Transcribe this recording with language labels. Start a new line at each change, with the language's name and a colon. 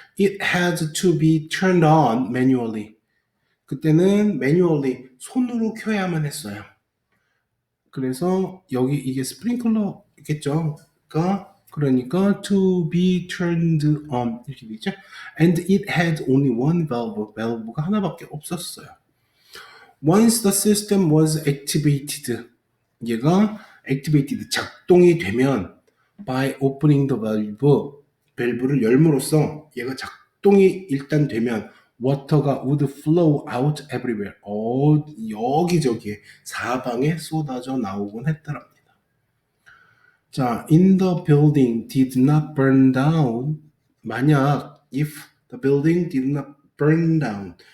English: It had to be turned on manually.
Korean: 그때는
English: manually
Korean: 손으로 켜야만 했어요. 그래서 여기 이게 스프링클러겠죠. 그러니까
English: to be turned on
Korean: 이렇게 되죠.
English: And it had only one valve.
Korean: valve가 하나밖에 없었어요.
English: Once the system was activated, 얘가 activated
Korean: 작동이 되면
English: by opening the valve,
Korean: 밸브를 열므로써 얘가 작동이 일단 되면
English: water가 would flow out everywhere.
Korean: 여기저기에 사방에 쏟아져 나오곤 했더랍니다.
English: 자, in the building did not burn down.
Korean: 만약
English: if the building did not burn down.